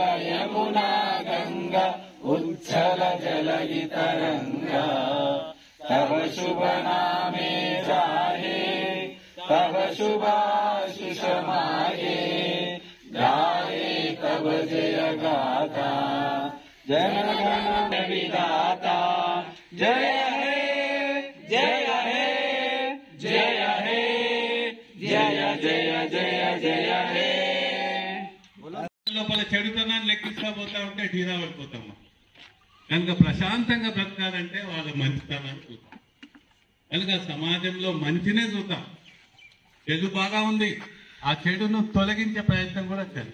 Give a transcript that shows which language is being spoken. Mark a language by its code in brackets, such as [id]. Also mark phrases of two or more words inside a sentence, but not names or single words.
[bn] যমুনা গঙ্গা উচ্ছল জলধি তরঙ্গা তব শুভ নামে জাগে তব শুভ আশিস মাগে গাহে তব জয় গাথা জন গণ বিধাতা জয় হে জয় হে জয় হে জয় জয় জয় জয় হে [te] లోపల చెడుతనాన్ని లెక్కిస్తా పోతా ఉంటే ఢీలా పడిపోతాము. కనుక ప్రశాంతంగా బ్రతకాలంటే వాళ్ళ మంచితనాన్ని చూద్దాం. కనుక సమాజంలో మంచినే చూద్దాం. చెడు బాగా ఉంది, ఆ చెడును తొలగించే ప్రయత్నం కూడా చేయాలి.